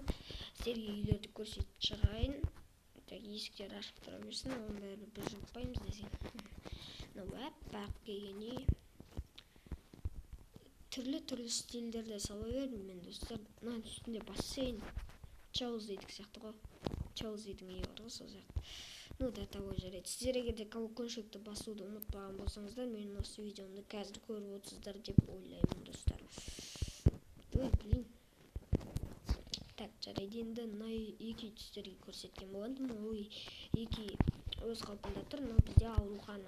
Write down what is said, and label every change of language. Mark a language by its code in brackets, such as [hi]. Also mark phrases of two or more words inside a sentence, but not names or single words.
[kk] Сіздерге үйлерді көрсетіп шығайын. Есіктер ашып тұра берсін, оның бәрі біз жаппаймыз десең. Мынау аппақ келген түрлі стильдерде сала бердім мен достар. Мынаның үстінде бассейн, Челсидің сияқты ғой. Челсидің үйі бар ғой, сол сияқты. [ru] Ну да того жарайды. [kk] Сіздер егер де колокольчикті басуды ұмытпаған болсаңыздар, менің осы видеомды қазір көріп отырсыздар деп ойлаймын достар. [ru] Ой, блин. [kk] Так, жарайды, енді мына екі түстерге көрсеткен болғандым. Ой, екі өз қалпында тұр. Мынау бізде аурухана.